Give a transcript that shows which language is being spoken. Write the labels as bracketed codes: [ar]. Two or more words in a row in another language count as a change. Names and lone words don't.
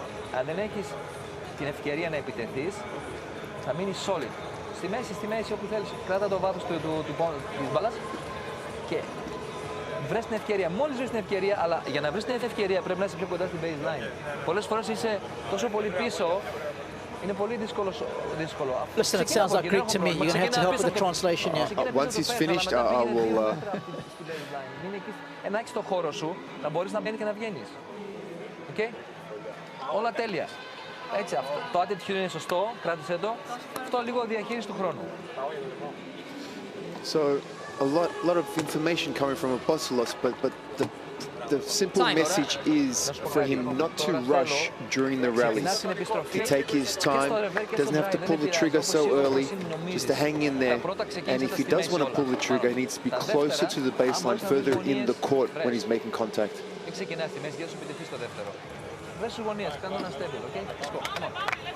[el] Αν δεν έχεις την ευκαιρία να επιτεθείς, θα μείνεις solid. Στη μέση όπου θέλεις. Κράτα το βάθος της μπάλας και βρες την ευκαιρία. Μόλις βρεις την ευκαιρία, αλλά για να βρεις την ευκαιρία πρέπει να είσαι πιο κοντά στην baseline. Πολλές φορές είσαι τόσο πολύ πίσω, είναι πολύ δύσκολο. [en] Listen, it sounds like Greek to me. You're going to have to help with the translation here. Once he's finished, I will... [el] Να έχεις το χώρο σου, να μπορείς να μπαίνεις και να βγαίνεις. Okay? Όλα τέλεια. Έτσι, το attitude είναι σωστό, κράτησε το. Αυτό λίγο διαχείριση του χρόνου. [en] So, a lot of information coming from Apostolos, but the simple message is for him not to rush during the rallies, to take his time, doesn't have to pull the trigger so early, just to hang in there. And if he does want to pull the trigger, he needs to be closer to the baseline, further in the court when he's making contact. [el] Μην ξεκινάς τη μέση, για να σου επιτεθείς στο δεύτερο. Βρες σου γωνίες, κάνω ένα stable, [en] okay? Let's go, come on.